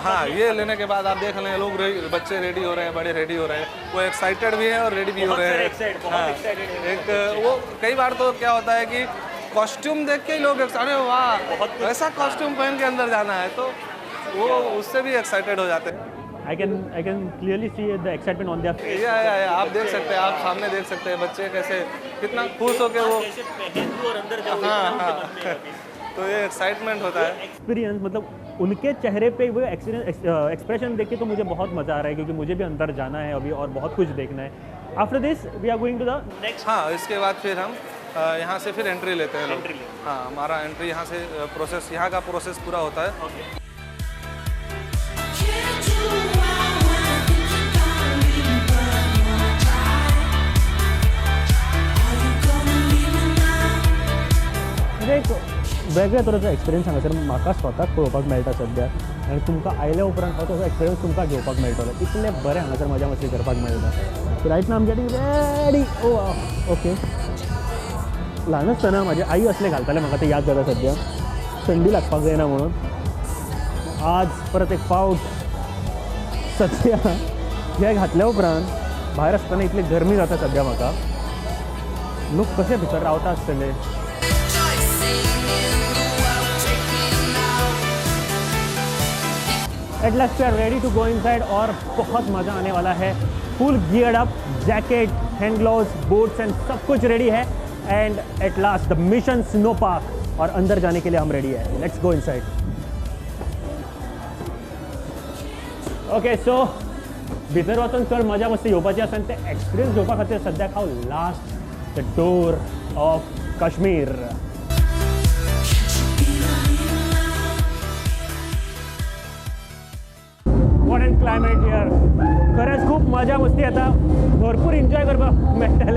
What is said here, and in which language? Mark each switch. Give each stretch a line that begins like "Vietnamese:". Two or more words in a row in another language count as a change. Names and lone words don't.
Hindi: हाँ, ये लेने के बाद आप देख लें लोग बच्चे रेडी हो रहे हैं, बड़े रेडी हो रहे हैं, वो एक्साइटेड भी हैं और रेडी भी हो रहे हैं। हाँ, एक वो कई बार तो क्या होता है कि कॉस्ट्यूम देख के ही लोग अरे वाह ऐसा कॉस्ट्यूम पहन के अंदर जाना है, तो वो उससे भी एक्साइटेड हो जाते हैं।
English: I can clearly see the excitement on their face.
Hindi: आप देख सकते हैं, आप सामने देख सकते हैं बच्चे कैसे कितना खुश हो के वो कैसे पहन लूं और अंदर जाऊं, हाँ, इतना हाँ। उनके मन में है अभी। तो ये एक्साइटमेंट होता है। एक्सपीरियंस मतलब उनके चेहरे पे वो एक्सप्रेशन देख के तो मुझे बहुत मज़ा आ रहा है, क्योंकि मुझे भी अंदर जाना है अभी और बहुत कुछ देखना है।
English: After this we are going to the next.
Hindi: हाँ, इसके बाद फिर हम यहाँ से फिर एंट्री लेते हैं लोग। Entry लेते हाँ, हमारा एंट्री यहाँ से प्रोसेस, यहाँ का प्रोसेस पूरा होता है।
Konkani: ओके, एक वेगळ्या तरेचो एक्सपिरियन्स हांगासर म्हाका स्वताक पळोवपाक मेळटा सद्या, आनी तुमकां आयल्या उपरांत हो तसो एक्सपिरियन्स तुमकां घेवपाक मेळटलो। इतले बरें हांगासर मजा मस्ती करपाक मेळटा।
English: So right now I am getting ready.
Konkani: ओ ओके, ल्हान आसतना म्हाजी आई असले घालताले, म्हाका ते याद जाता सद्या, थंडी लागपाक जायना म्हणून। आज परत एक फावट सद्या हे घातल्या उपरांत भायर आसतना इतली गरमी जाता सद्या म्हाका। लोक कशे भितर रावता आसतले।
English: At last we are ready to go inside
Hindi: और बहुत मज़ा आने वाला है।
English: Full geared up, jacket, hand gloves, boots and
Hindi: सब कुछ रेडी है।
English: And at last the Mission Snow Park,
Hindi: और अंदर जाने के लिए हम रेडी है।
English: Let's go inside.
Konkani: ओके, सो भितर वचून चड मजा मस्ती घेवपाची आसा, आनी ते एक्सपिरियन्स घेवपा खातीर सद्याक हांव
English: last the door of Kashmir. what and climate here,
Konkani: खरेंच खूब मजा मस्ती येता, भरपूर एन्जॉय करपाक मेळटले।